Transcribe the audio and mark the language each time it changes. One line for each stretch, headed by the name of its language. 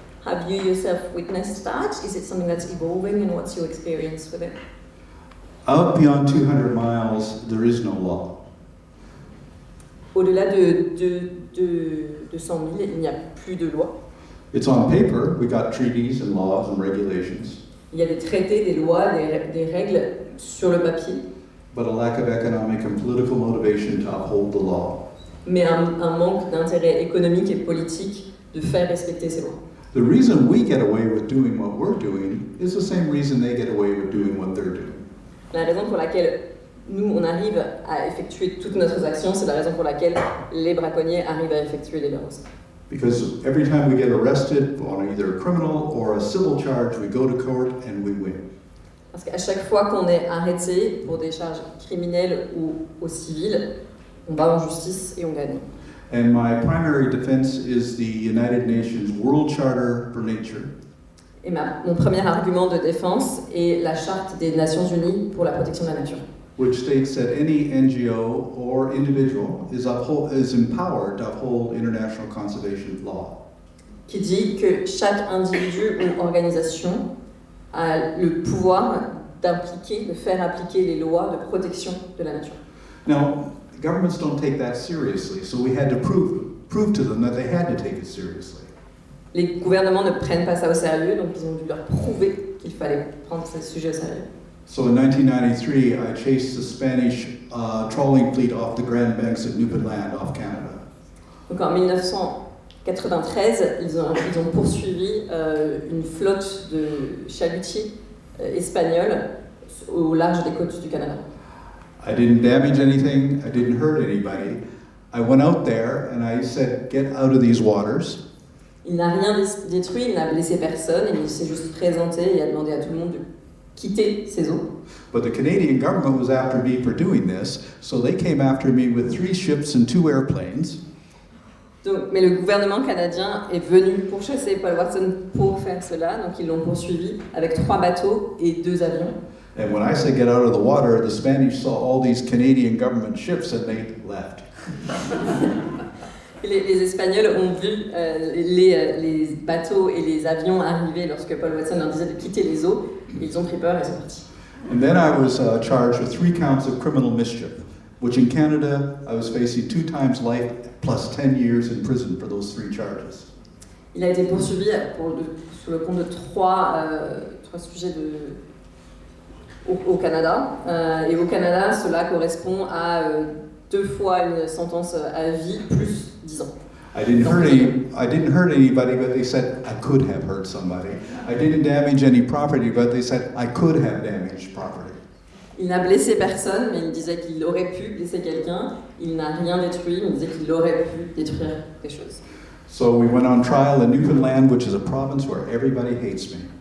English: Have you yourself witnessed that? Is it something that's evolving, and what's your experience with it? Out beyond 200 miles, there is no law.
French: Au-delà de 100 000, il n'y a plus de loi.
English: It's on paper. We got treaties and laws and regulations.
French: Il y a des traités, des lois, des règles sur le papier.
English: But a lack of economic and political motivation to uphold the law.
French: Mais un manque d'intérêt économique et politique de faire respecter ces lois.
English: The reason we get away with doing what we're doing is the same reason they get away with doing what they're doing.
French: La raison pour laquelle nous, on arrive à effectuer toutes nos actions, c'est la raison pour laquelle les braconniers arrivent à effectuer les leurs aussi.
English: Because every time we get arrested on either a criminal or a civil charge, we go to court and we win.
French: Parce qu'à chaque fois qu'on est arrêté pour des charges criminelles ou civiles, on va en justice et on gagne.
English: And my primary defense is the United Nations World Charter for Nature.
French: Et mon premier argument de défense est la Charte des Nations Unies pour la protection de la nature,
English: which states that any NGO or individual is empowered to uphold international conservation law.
French: qui dit que chaque individu ou organisation a le pouvoir de faire appliquer les lois de protection de la nature.
English: Now, governments don't take that seriously, so we had to prove to them that they had to take it seriously.
French: Les gouvernements ne prennent pas ça au sérieux, donc ils ont dû leur prouver qu'il fallait prendre ce sujet au sérieux.
English: So in 1993, I chased the Spanish trawling fleet off the Grand Banks of Newfoundland off Canada.
French: Donc en 1993, ils ont poursuivi une flotte de chalutiers espagnols au large des côtes du Canada.
English: I didn't damage anything, I didn't hurt anybody. I went out there and I said, get out of these waters.
French: Il n'a rien détruit, il n'a blessé personne, et il s'est juste présenté et a demandé à tout le monde de quitter ces eaux.
English: But the Canadian government was after me for doing this, so they came after me with 3 ships and 2 airplanes.
French: Donc, mais le gouvernement canadien est venu pourchasser Paul Watson pour faire cela, donc ils l'ont poursuivi avec 3 bateaux et 2 avions.
English: And when I said get out of the water, the Spanish saw all these Canadian government ships and they left.
French: Les Espagnols ont vu les bateaux et les avions arriver lorsque Paul Watson leur disait de quitter les eaux. Ils ont pris peur et ils sont partis.
English: And then I was charged with 3 counts of criminal mischief, which in Canada I was facing 2 times life plus 10 years in prison for those 3 charges.
French: Il a été poursuivi sur le compte de 3 sujets au Canada. Et au Canada, cela correspond à 2 fois une sentence à vie plus 10 ans.
English: I didn't hurt anybody, but they said I could have hurt somebody. I didn't damage any property, but they said I could have damaged property.
French: Il n'a blessé personne, mais il disait qu'il aurait pu blesser quelqu'un. Il n'a rien détruit, mais il disait qu'il aurait pu détruire des choses.
English: So we went on trial in Newfoundland, which is a province where everybody hates me.